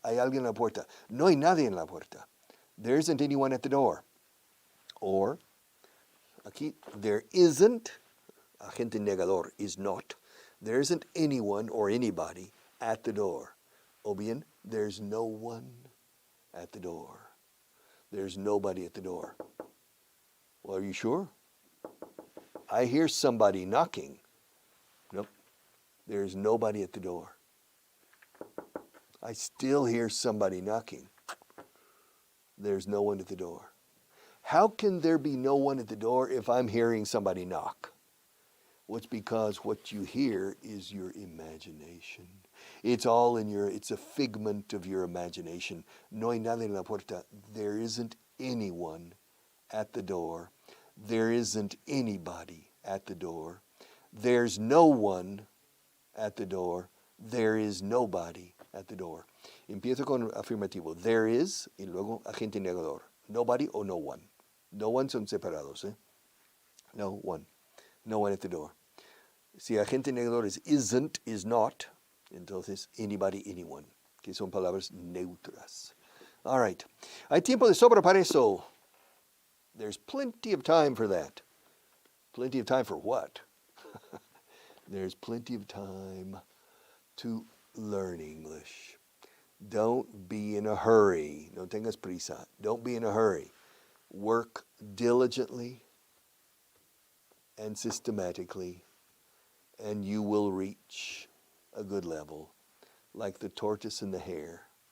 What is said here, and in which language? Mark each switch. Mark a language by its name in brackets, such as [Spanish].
[Spanish] Hay alguien en la puerta. No hay nadie en la puerta. [English] There isn't anyone at the door. Or, [Spanish] aquí, [English] there isn't, [Spanish] agente negador [English] is not, there isn't anyone or anybody at the door. [Spanish] O bien, [English] there's no one at the door. There's nobody at the door. Well, are you sure? I hear somebody knocking. Nope, there's nobody at the door. I still hear somebody knocking. There's no one at the door. How can there be no one at the door if I'm hearing somebody knock? Well, it's because what you hear is your imagination. It's all in it's a figment of your imagination. [Spanish] No hay nadie en la puerta. [English] There isn't anyone at the door. There isn't anybody at the door. There's no one at the door. There is nobody at the door. [Spanish] Empiezo con afirmativo. [English] There is, [Spanish] y luego agente negador. [English] Nobody or no one. No one [Spanish] son separados. [English] No one. No one at the door. [Spanish] Si agente negador es isn't, is not, entonces anybody, anyone, que son palabras neutras. [English] All right. [Spanish] Hay tiempo de sobra para eso. [English] There's plenty of time for that. Plenty of time for what? There's plenty of time to learn English. Don't be in a hurry. [Spanish] No tengas prisa. [English] Don't be in a hurry. Work diligently and systematically, and you will reach a good level, like the tortoise and the hare.